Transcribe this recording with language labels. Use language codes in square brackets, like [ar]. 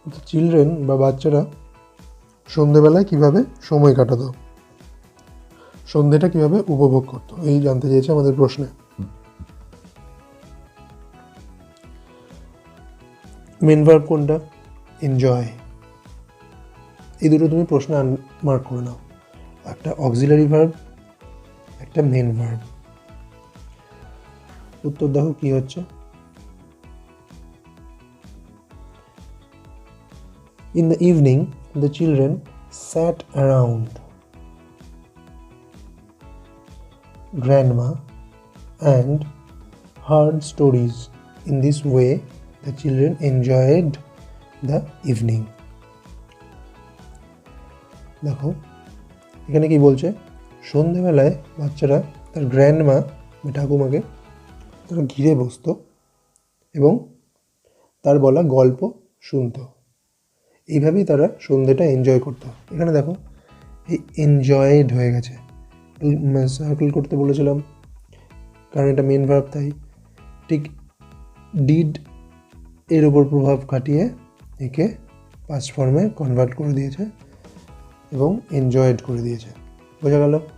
[bn] Children বা বাচ্চারা সন্ধেবেলায় কিভাবে সময় কাটাতো, সন্ধেটা কিভাবে উপভোগ করতো, এই জানতে চেয়েছে আমাদের প্রশ্নে। মেন ভার্ব কোনটা? এনজয়। এই দুটো তুমি প্রশ্নে মার্ক করে নাও, একটা অক্সিলারি ভার্ব, একটা মেন ভার্ব। উত্তর দেখো কি হচ্ছে, [en] in the evening the children sat around grandma and heard stories. In this way the children enjoyed the evening. [bn] দেখো এখানে কি বলছে, সন্ধেবেলায় বাচ্চারা তার গ্র্যান্ডমা ঠাকুমাকে তারা ঘিরে বসতো এবং তার বলা গল্প শুনতো। এইভাবেই তারা সন্ধেটা এনজয় করতো। এখানে দেখো এই এনজয়েড হয়ে গেছে, সার্কেল করতে বলেছিলাম কারণ এটা মেন ভার্ব, তাই ঠিক ডিড এর ওপর প্রভাব খাটিয়ে একে পাস্ট ফর্মে কনভার্ট করে দিয়েছে এবং এনজয়েড করে দিয়েছে। বোঝা গেল?